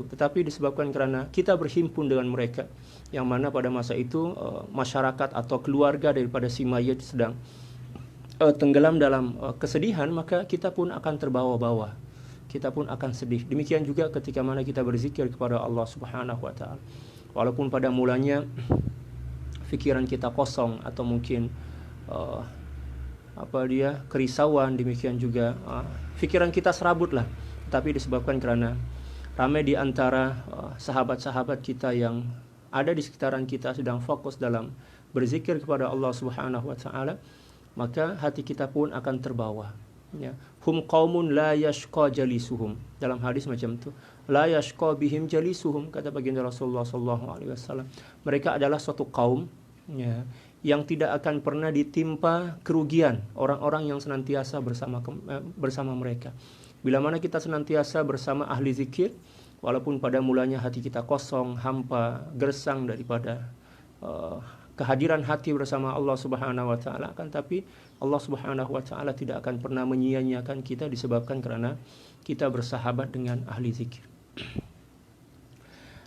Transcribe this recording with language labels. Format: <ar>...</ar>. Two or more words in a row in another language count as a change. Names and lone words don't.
<ms>Tetapi disebabkan kerana kita berhimpun dengan mereka, yang mana pada masa itu masyarakat atau keluarga daripada si mayit sedang tenggelam dalam kesedihan, maka kita pun akan terbawa-bawa. Kita pun akan sedih. Demikian juga ketika mana kita berzikir kepada Allah</ms> <ar>سبحانه وتعالى.</ar> <ms>Walaupun pada mulanya fikiran kita kosong atau mungkin kerisauan, demikian juga fikiran kita serabutlah. Tapi disebabkan kerana ramai di antara sahabat-sahabat kita yang ada di sekitaran kita sedang fokus dalam berzikir kepada Allah</ms> <ar>سبحانه وتعالى,</ar> <ms>maka hati kita pun akan terbawa.</ms> <ar>Ya, هم قوم لا يشقى جليسهم,</ar> <ms>dalam hadis macam tu,</ms> <ar>لا يشقى بهم جليسهم,</ar> <ms>kata baginda Rasulullah</ms> <ar>صلى الله عليه وسلم,</ar> <ms>mereka adalah suatu kaum, ya, yang tidak akan pernah ditimpa kerugian orang-orang yang senantiasa bersama mereka. Bila mana kita senantiasa bersama ahli zikir, walaupun pada mulanya hati kita kosong, hampa, gersang daripada kehadiran hati bersama Allah</ms> <ar>سبحانه وتعالى,</ar> <ms>kan tapi Allah</ms> <ar>سبحانه وتعالى</ar> <ms>tidak akan pernah menyia-nyiakan kita disebabkan kerana kita bersahabat dengan ahli zikir.</ms>